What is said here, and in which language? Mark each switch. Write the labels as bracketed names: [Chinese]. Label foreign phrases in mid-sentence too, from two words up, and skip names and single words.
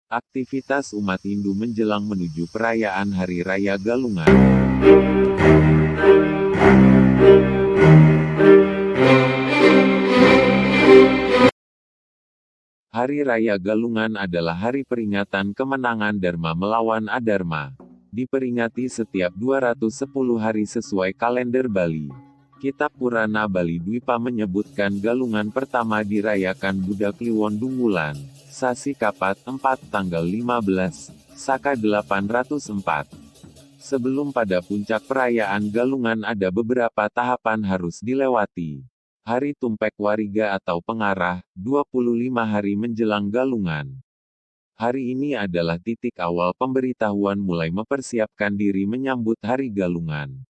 [Indonesian] Aktivitas umat Hindu menjelang menuju perayaan Hari Raya Galungan. Hari Raya Galungan adalah hari peringatan kemenangan Dharma melawan Adharma. Diperingati setiap 210 hari sesuai kalender Bali. Kitab Purana Bali Dwipa menyebutkan Galungan pertama dirayakan Buddha Kliwon Dungulan, Sasi Kapat 4 tanggal 15, Saka 804. Sebelum pada puncak perayaan Galungan ada beberapa tahapan harus dilewati. Hari Tumpek Wariga atau Pengarah, 25 hari menjelang Galungan. Hari ini adalah titik awal pemberitahuan mulai mempersiapkan diri menyambut Hari Galungan.